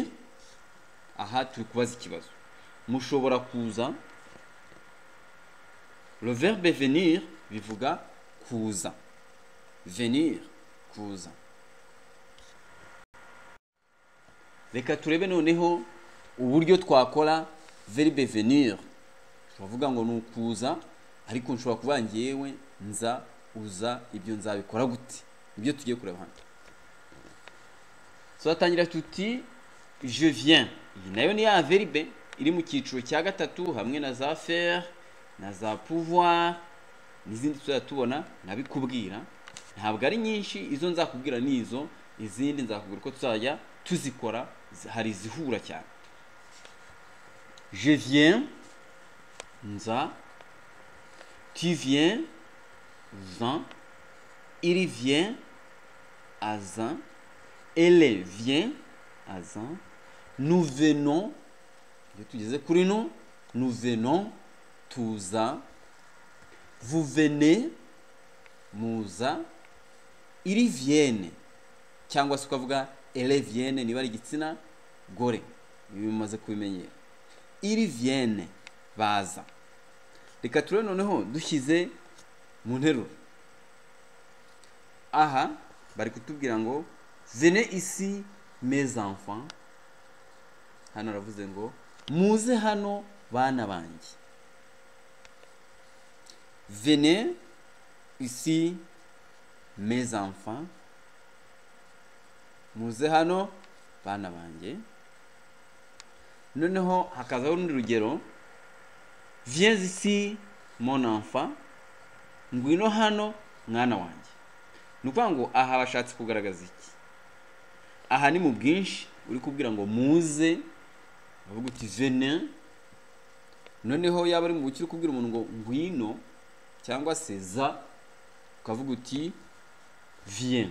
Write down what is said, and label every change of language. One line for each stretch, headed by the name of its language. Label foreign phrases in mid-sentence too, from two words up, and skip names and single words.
Kinyarwanda: Aha turi kubaza ikibazo. Mushobora kuza.
French: Le verbe venir
Kinyarwanda: bivuga kuza. Venir, kuza. Reka turebe noneho uburyo twakora
French: verbe venir.
Kinyarwanda: Turavuga ngo ni ukuza, ariko nshobora kuvuga ngewe nza, uza, ibyo nzabikora gute? Ibyo tugiye kureba hano. Twatangira tuti
French: je viens.
Kinyarwanda: Iyi nayo ni ya verbe iri mu cyiciro cya gatatu hamwe na za faire na za pouvoir n'izindi tuzatubona nabikubwira. Ntabwo ari nyinshi, izo nzakubwira nizo, izindi nzakubwira ko tuzajya tuzikora, hari zihura cyane.
French: Je viens, nza. Tu viens, zan. Il vient, azan. Elle vient, azan. Nous venons,
Kinyarwanda: tugeze kuri no,
French: nous venons, tuza. Vous venez, muza. Ils viennent,
Kinyarwanda: cyangwa se ukavuga
French: elles viennent
Kinyarwanda: niba ari igitsina gore, ibi bimaze kubimenyera.
French: Ils viennent,
Kinyarwanda: baza. Reka turebe noneho dushyize mu nteruro. Aha bari kutubwira ngo
French: venez ici mes enfants.
Kinyarwanda: Hano ravuze ngo muze hano bana banjye.
French: Venez ici mes enfants.
Kinyarwanda: Muze hano bana banjye. Noneho hakazaho urundi rugero.
French: Viens ici mon enfant.
Kinyarwanda: Ngwino hano mwana wanjye. Nukuvuga ngo aha bashatse kugaragaza iki? Aha ni mu bwinshi uri kubwira ngo muze, bavuga uti venez. Noneho yaba ari mu buki uri kubwira umuntu ngo ngwino cyangwa se za, ukavuga uti viens.